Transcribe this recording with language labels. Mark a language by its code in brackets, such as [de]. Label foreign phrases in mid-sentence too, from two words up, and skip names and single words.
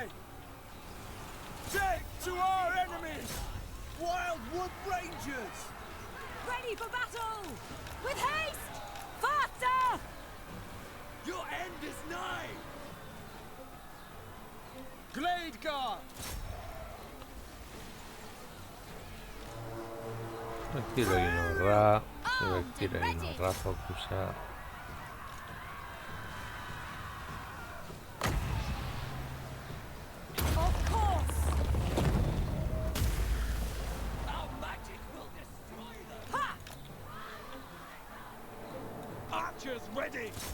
[en] Death to our enemies! Wildwood Rangers! Ready for battle! With haste! Faster! Your end is nigh! Glade Guard! [eu] Tiro egin horra, zuek tiro egin horra fokusa. [en] Of course! Our magic will destroy them! Ha! Archers ready!